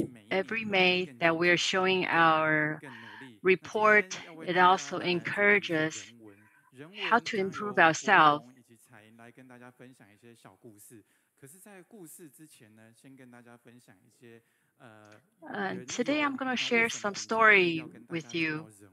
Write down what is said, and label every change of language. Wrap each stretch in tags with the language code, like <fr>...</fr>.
<en>Every May that we're showing our report, it also encourages us how to improve ourselves.</en> <zh>来跟大家分享一些小故事。可是，在故事之前呢，先跟大家分享一些</zh> <en>Today I'm going to share some story with you.</en>